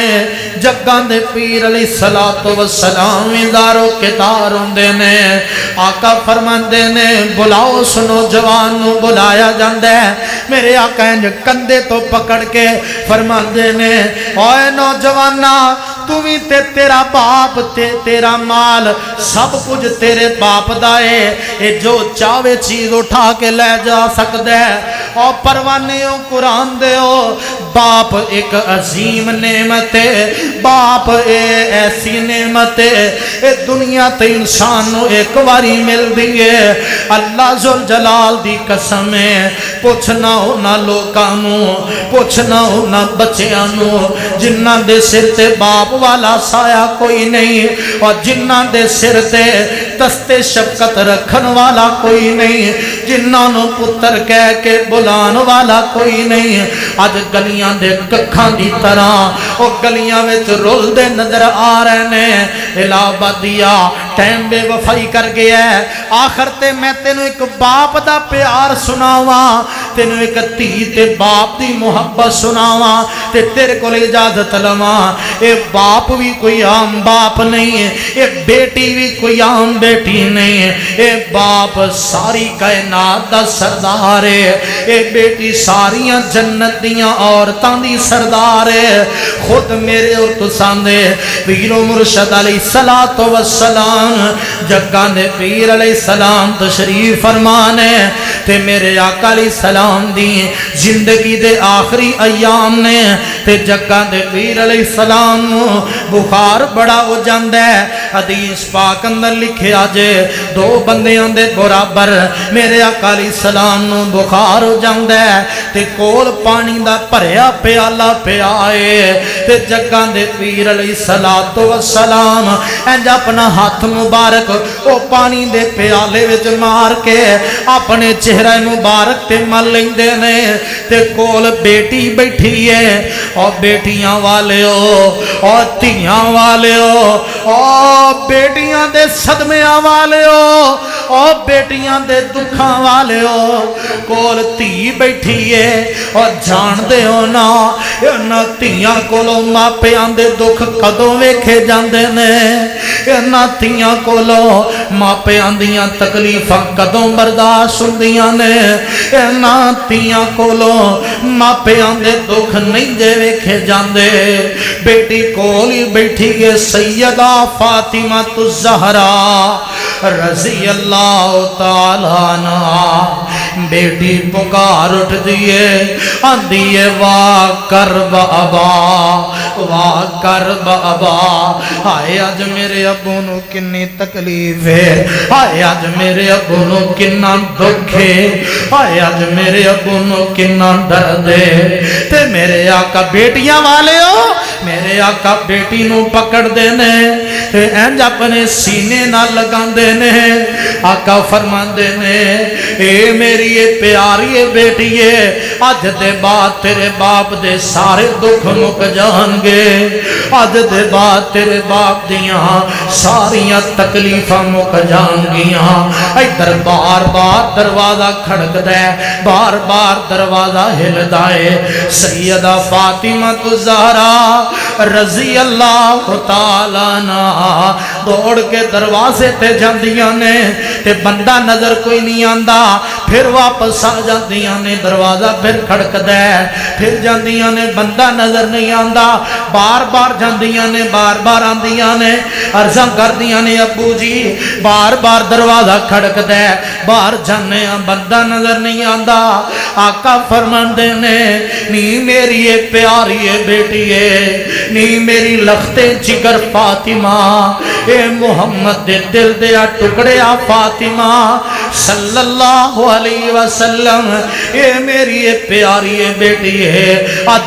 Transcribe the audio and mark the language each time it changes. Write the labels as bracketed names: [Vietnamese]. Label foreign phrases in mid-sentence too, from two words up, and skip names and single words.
[Punjabi] جگاں دے پیر [Arabic] عليه الصلاة والسلام [Punjabi] بھی زارو قطار روندے نے. آقا فرماندے نے بلاؤ سنو جوان نوں بلایا جاندا ہے. میرے آقا انج کندھے توں پکڑ کے فرماندے نے اوئے نوجوانا تو بھی تے تیرا باپ تے تیرا مال سب کچھ تیرے باپ دا ہے، اے جو چاہے چیز اٹھا کے لے جا سکتا ہے۔ اور پروانے ہو قرآن دے ہو، باپ ایک عظیم نعمت ہے، باپ ایسی نعمت ہے اے دنیا تے انسان نو ایک واری مل دیئے۔ اللہ ذوالجلال دی قسم ہے، پوچھنا ہو نہ لوکانو، پوچھنا ہو نہ بچیاں نو، جنہ دے سر تے باپ والا سایہ کوئی نہیں، اور جنہ دے سر تے دستے شفقت رکھن والا کوئی نہیں، جنہ نو پتر کہہ کے بلان والا کوئی نہیں۔ آج گلیاں دے ککھاں دی طرح او گلیاں وچ رول دے نظر آ رہے نے۔ الہابادیا ٹائم بے وفائی کر گیا ہے، آخر تے میں تینوں ایک باپ دا پیار سناواں، تینوں ایک دھی تے باپ دی محبت سناواں تے تیرے کو اجازت لواں۔ اے باپ بھی کوئی عام باپ نہیں ہے، اے بیٹی بھی کوئی عام بیٹی نہیں ہے، اے باپ ساری کائنات دا سردار ہے، اے بیٹی ساریاں جنت دیاں عورتاں دی سردار ہے۔ خود میرے اور تساں دے پیر و مرشد [Arabic] علیہ السلام [Punjabi] جگہ دے پیر [Arabic] علیہ السلام [Punjabi] تشریف فرمانے تے میرے آقا [Arabic] علیہ السلام [Punjabi] دی زندگی دے آخری ایام نے تے جگہ دے پیر علیہ السلام بخار بڑا ہو جاندہ ہے۔ حدیث پاک اندر لکھے آجے دو بندیاں دے برابر میرے آقا [Arabic] علیہ السلام [Punjabi] نو بخار ہو جاندہ ہے تے کول پانی دا پریا پیالہ پیا آئے تے جگہ دے پیر علیہ السلام انج اپنا ہاتھ مبارک او پانی دے پیالے وچ مار کے اپنے چہرہ مبارک تے مل لیندے نے تے کول بیٹی بیٹھی ہے، اور بیٹیاں والے ہو اور تیاں والے ہو اور بیٹیاں دے صدمیاں والے ہو اور بیٹیاں دے دکھاں والے ہو، کول تی بیٹھی ہے اور جان دے ہو نا تیاں کولو ماپیاں دے دکھ کدوں ویکھے جاندے نے، نا تیاں کولو ماپیاں دیاں تکلیفاں کدوں برداشت ہوندیاں نے، نا تیاں کولو ماپیاں دے دکھ نہیں جے ویکھے جاندے۔ بیٹی کول ہی بیٹھی ہے سیدہ فاطمہ الزہرا [Arabic] رضی اللہ تعالیٰ عنہا، [Punjabi] بیٹی پکار اٹھ دیئے آندیے [Arabic] واہ کرب ابا واہ کرب ابا، [Punjabi] آئے آج میرے ابو نو کنی تکلیف ہے، آئے آج میرے ابو نو کننا دکھ ہے، آئے آج میرے ابو نو کننا درد ہے تے میرے آقا بیٹیاں والے ہو میرے آقا بیٹی نو پکڑ دینے تے انج اپنے سینے نہ لگا دینے، آقا فرما دینے اے میری پیاری بیٹی ہے، آج دے بعد تیرے باپ دے سارے دکھ مک جان گے، آج دے بعد تیرے باپ دیاں ساریاں تکلیفاں مک جان گیاں۔ ادھر بار بار دروازہ کھڑک دے، بار بار دروازہ ہل دائے، سیدہ فاطمہ الزہرا [Arabic] رضی اللہ تعالیٰ [Punjabi] عنہا دوڑ کے دروازے تے جاندیاں نے تے بندہ نظر کوئی نہیں آندا، پھر واپس آ جاندیاں نے، دروازہ پھر کھڑک دے، پھر جاندیاں نے بندہ نظر نہیں آندا، بار بار جاندیاں نے، بار بار آندیاں نے، عرضاں کردیاں نے ابو جی بار بار دروازہ کھڑک دے، باہر جانے بندہ نظر نہیں آندا۔ آقا فرماندے نے نی میری پیاری بیٹی ہے، نی میری لخت جگر فاطمہ، اے محمد دے دل دیا ٹکڑیا فاطمہ [Arabic] صلی اللہ علیہ وسلم، [Punjabi] اے میری پیاری بیٹی ہے، آج